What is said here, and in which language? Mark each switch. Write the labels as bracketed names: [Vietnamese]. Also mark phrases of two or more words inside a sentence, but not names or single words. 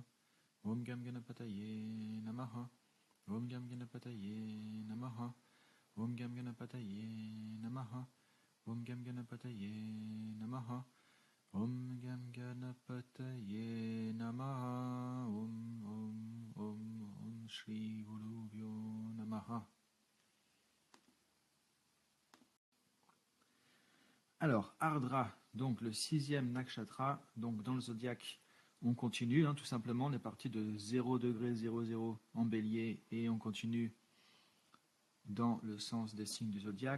[Sanskrit] Om Gam Ganapataye Namaha. Om Gam Ganapataye Namaha. Om Gam Ganapataye Namaha. Om Gam Ganapataye Namaha. Om Gam Ganapataye Namaha. Om Shri Gurubhyo Namaha. [French] Alors, Ardra, donc le sixième nakshatra, donc dans le zodiaque, on continue, tout simplement, on est parti de 0 degré 00 en bélier et on continue dans le sens des signes du zodiaque.